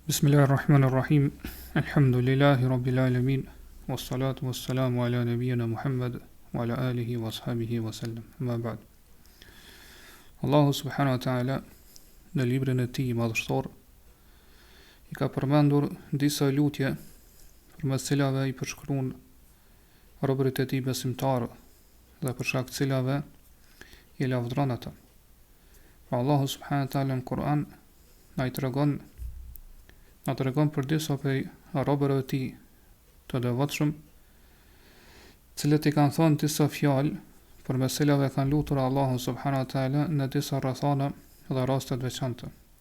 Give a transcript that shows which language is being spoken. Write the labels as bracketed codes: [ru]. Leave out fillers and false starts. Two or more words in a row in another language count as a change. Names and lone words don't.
[ar] بسم الله الرحمن الرحيم. الحمد لله رب العالمين. والصلاة والسلام على نبينا محمد وعلى آله وأصحابه وسلم. أما بعد. [sq] Allahu [ar] سبحانه وتعالى [sq] në librin e tij madhështor I ka përmendur disa lutje përmes cilave I përshkruan robërit e tij besimtarë dhe për shkak të cilave I lavdron ata. Pra Allahu [ar] سبحانه وتعالى [sq] në Kuran na tregon për disa prej robërve të tij të devotshëm, cilët I kanë thonë disa fjalë përmes cilave kanë lutur Allahu [ar] سبحانه وتعالى [sq] në disa rrethana dhe raste të veçanta.